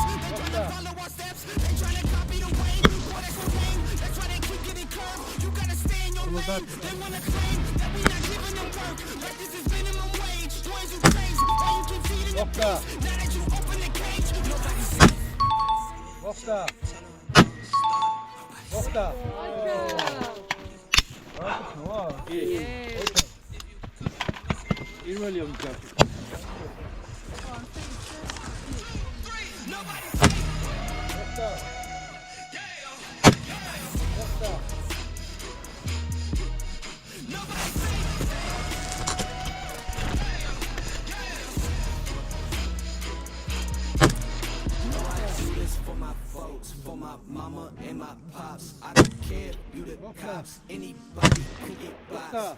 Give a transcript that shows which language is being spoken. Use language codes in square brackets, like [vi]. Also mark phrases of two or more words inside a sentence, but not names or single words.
[en] They trying to follow our steps. They trying to copy the way. Boy, that's the game. That's why they keep getting curved. You gotta stay in your lane. They wanna claim that we not giving them work. Like this is minimum wage. Boys, you crazy. Why you keep feeding the beast? Now that you open the cage, nobody's safe. [ka] ოხტა. ოხტა. პირველი ომი გაკეთდა. ოხტა. ოხტა. [en] For my folks, for my mama and my pops. I don't care, you the cops. Anybody can get boxed.